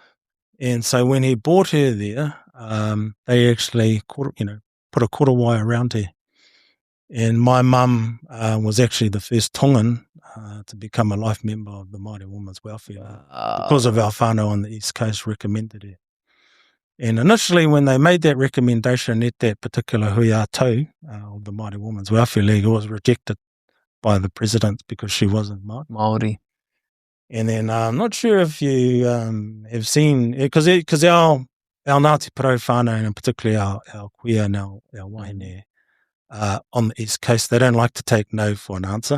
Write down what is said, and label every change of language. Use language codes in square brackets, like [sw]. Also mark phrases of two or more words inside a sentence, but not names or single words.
[en] And so when he brought her there, they actually put a [mi] koro wai [en] around her. And my mum was actually the first Tongan to become a life member of the Māori Women's Welfare because of our whānau on the East Coast recommended her. And initially, when they made that recommendation at that particular [mi] hui a tau [en] of the Māori Women's Welfare League, it was rejected by the president because she wasn't Māori. And then I'm not sure if you have seen, because our Ngāti Porou whānau, and particularly our kuia and our wahine, on the East Coast, they don't like to take no for an answer.